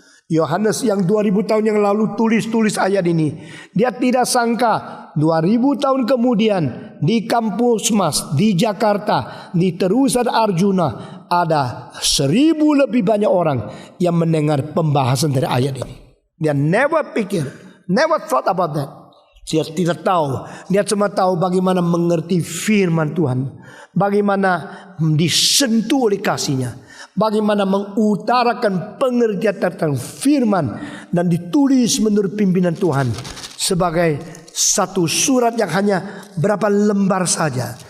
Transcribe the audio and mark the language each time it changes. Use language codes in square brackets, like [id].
[id] Yohanes yang 2000 tahun yang lalu tulis ayat ini, dia tidak sangka 2000 tahun kemudian di kampus Mas, di Jakarta, di Terusan Arjuna ada 1000 lebih banyak orang yang mendengar pembahasan dari ayat ini. Dia [en] never thought about that. [id] Dia tidak tahu. Dia cuma tahu bagaimana mengerti firman Tuhan, bagaimana disentuh oleh kasih-Nya, bagaimana mengutarakan pengertian tentang firman dan ditulis menurut pimpinan Tuhan sebagai satu surat yang hanya berapa lembar saja.